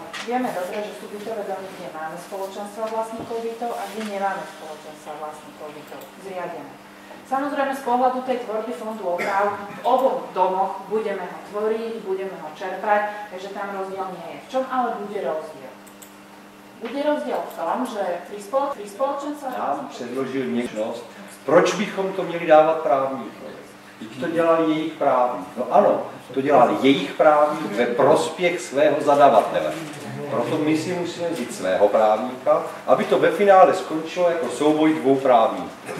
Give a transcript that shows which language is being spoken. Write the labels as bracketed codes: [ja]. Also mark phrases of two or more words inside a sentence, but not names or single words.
[sk] Vieme dobre, že sú bytové domy, kde máme spoločenstva vlastníkov bytov a kde nemáme spoločenstva vlastníkov bytov zriadené. Samozrejme z pohľadu tej tvorby fondu oprav v oboch domoch budeme ho tvoriť, budeme ho čerpať, takže tam rozdiel nie je. V čom ale bude rozdiel? Bude rozdiel v tom, že pri spoločenstvách... [cs] Já předložil možnost, proč bychom to měli dávat právníkům? Teď to dělali jejich právník. No ano, to dělali jejich právník ve prospěch svého zadavatele. Proto my si musíme vzít svého právníka, aby to ve finále skončilo jako souboj dvou právníků.